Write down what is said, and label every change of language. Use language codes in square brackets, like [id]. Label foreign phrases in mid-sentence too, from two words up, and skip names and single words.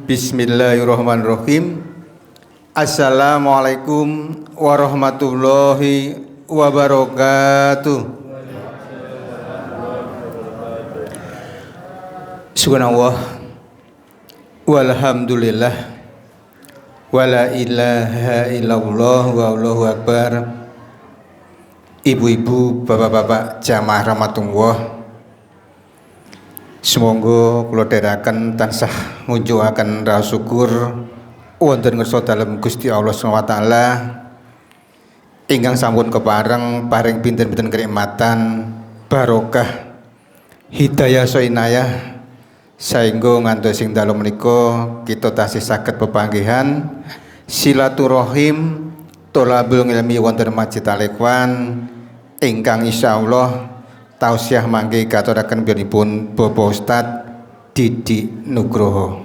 [ar] بسم الله الرحمن الرحيم. السلام عليكم ورحمة الله وبركاته. سبحان الله والحمد لله ولا إله إلا الله والله أكبر. [jv] Ibu-ibu, bapak-bapak jamaah rahmatullah, semoga kula dherekaken tansah ngunjukaken rasa syukur wonten ngersa dalem Gusti Allah [ar] سبحانه وتعالى [jv] ingkang sampun kepareng paring pinten-pinten kenikmatan, barokah, hidayah sainayah saengga ngantos ing dalem menika kita tasih saged pepanggihan silaturahim [ar] طلب العلم [jv] wonten Masjid Al-Ikhwan ingkang insyaallah tausiah mangke katuraken piyambakipun Bapak Ustadz Didi Nugroho.